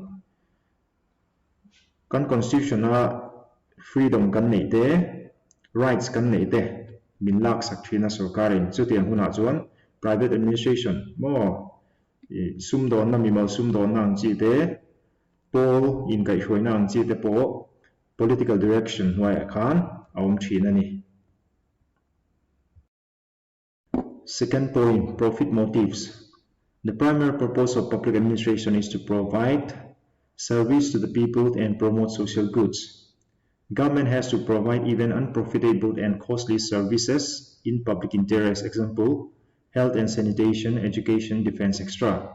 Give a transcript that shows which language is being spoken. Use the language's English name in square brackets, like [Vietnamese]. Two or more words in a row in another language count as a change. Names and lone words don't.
[Mizo] kan constitution a freedom kan nei te rights kan nei te min lak sak thina sarkarin chutiang huna chuan [English] private administration [Mizo] mo sum don na mimal sum don na ang chi te pol in kai hruai na ang chi te po [English] political direction [Mizo] hnuai khan awm thina ni. [English] Second point, profit motives. The primary purpose of public administration is to provide service to the people and promote social goods. Government has to provide even unprofitable and costly services in public interest, example, health and sanitation, education, defense, etc.